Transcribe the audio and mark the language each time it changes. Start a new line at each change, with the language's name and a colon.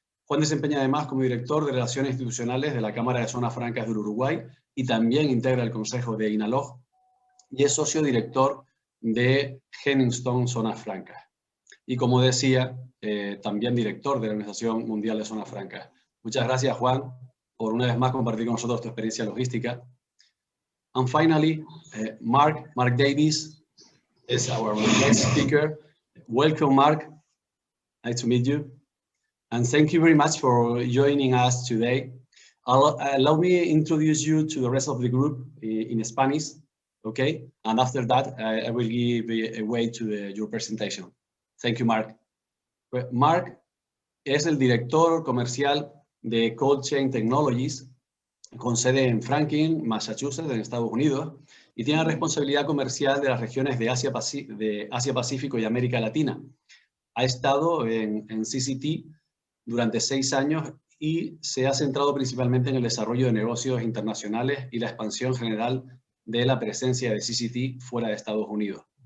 Spanish: Juan desempeña además como director de Relaciones Institucionales de la Cámara de Zonas Francas del Uruguay y también integra el Consejo de INALOG y es socio director de Henningston Zonas Francas. Y como decía, también director de la Organización Mundial de Zonas Francas. Muchas gracias, Juan, por una vez más compartir con nosotros tu experiencia logística.
English: And finally, Mark Davis is our next speaker. Welcome, Mark. Nice to meet you. And thank you very much for joining us today. Allow me to introduce you to the rest of the group in Spanish, okay? And after that, I will give way to your presentation. Thank you, Mark.
Spanish: Mark es el director comercial de Cold Chain Technologies, con sede en Franklin, Massachusetts, en Estados Unidos, y tiene responsabilidad comercial de las regiones de Asia Pacífico y América Latina. Ha estado en CCT durante 6 años y se ha centrado principalmente en el desarrollo de negocios internacionales y la expansión general de la presencia de CCT fuera de Estados Unidos.